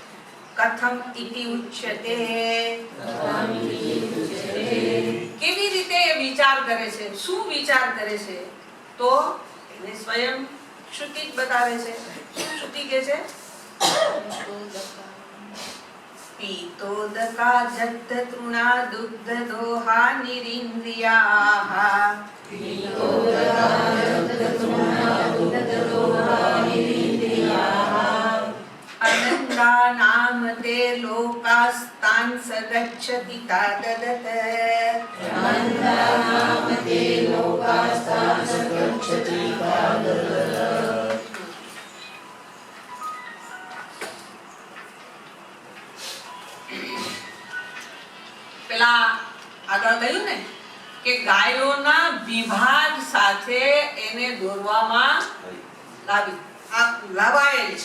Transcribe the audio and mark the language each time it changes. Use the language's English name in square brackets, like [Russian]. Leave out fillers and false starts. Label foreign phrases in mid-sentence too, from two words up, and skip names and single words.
[Sanskrit] कथम इति उच्यते, [Gujarati] કેવી રીતે એ વિચાર કરે છે? શું વિચાર કરે છે? તો એને સ્વયં શ્રુતિ જ બતાવે છે. શ્રુતિ કહે છે [Sanskrit] पीतोदका जग्धतृणा दुग्धदोहा निरिन्द्रियाः अनन्दानां ते लोकास्तान् स गच्छति ताददत [Gujarati] પેલા આગળ કહ્યું ને કે ગાયોના વિભાગ સાથે એને દોરવામાં લાવાયેલ છે.